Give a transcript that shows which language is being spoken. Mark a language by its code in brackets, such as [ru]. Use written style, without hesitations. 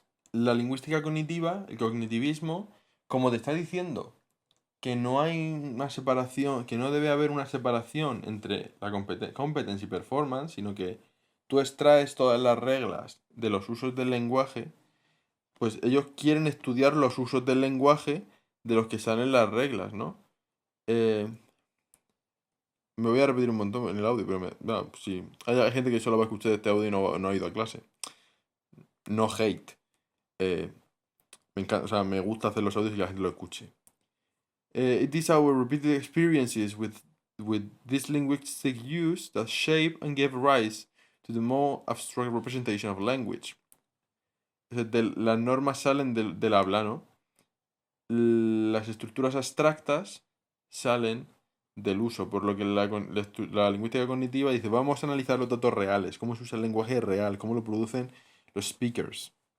[es] La lingüística cognitiva, el cognitivismo, como te está diciendo que no hay una separación, que no debe haber una separación entre la competence y performance, sino que tú extraes todas las reglas de los usos del lenguaje, pues ellos quieren estudiar los usos del lenguaje de los que salen las reglas, ¿no? Me voy a repetir un montón en el audio, pero no, sí. Hay gente que solo va a escuchar este audio y no ha ido a clase. [en] No hate. [es] Me encanta, o sea, me gusta hacer los audios y que la gente lo escuche. [en] It is our repeated experiences with this linguistic use that shape and give rise to the more abstract representation of language. [es] Las normas salen del habla, ¿no? Las estructuras abstractas salen del uso, por lo que la lingüística cognitiva dice, vamos a analizar los datos reales, cómo se usa el lenguaje real, cómo lo producen los speakers.